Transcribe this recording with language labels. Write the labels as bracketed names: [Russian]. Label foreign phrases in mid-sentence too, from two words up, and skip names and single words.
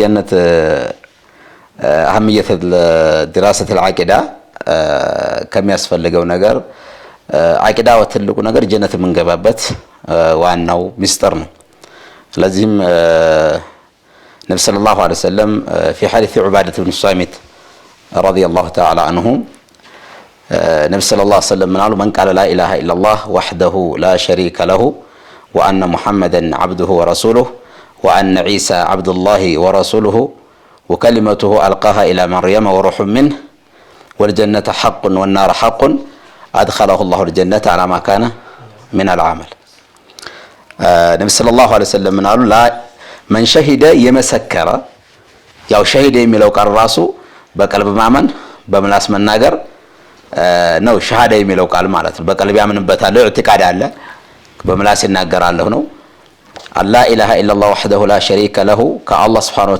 [Arabic] أهمية دراسة العقيدة [Amharic] ከሚያስፈልገው ነገር አቂዳ ትልቁ ነገር ጀነት የምንገባበት ዋናው ሚስጥር ነው። ስለዚህም ነብዩ [Arabic] صلى الله عليه وسلم في حديث عبادة بن الصامت رضي الله تعالى عنه النبي صلى الله عليه وسلم ምናሉ من قال لا إله إلا الله وحده لا شريك له وأن محمدا عبده ورسوله وأن عيسى عبد الله ورسوله وكلمته ألقاها إلى مريم وروح منه والجنة حق والنار حق أدخله الله الجنة على ما كان من العمل النبي صلى الله عليه وسلم [Amharic] ምን አሉ? [Arabic] لا من شهد [Amharic] የመሰከረ ያው ሸሂደ የሚለው ቃል ራሱ በቀልብ ማመን በምላስ መናገር ነው። ሸሃዳ የሚለው ቃል ማለት ነው። በቀልብ ያምንበታል፣ ኢዕቲቃድ አለ፣ በምላስ ይናገራለሁ ነው። [Arabic] ألا إله إلا الله وحده لا شريك له [Amharic] ከአላህ ሱብሓነሁ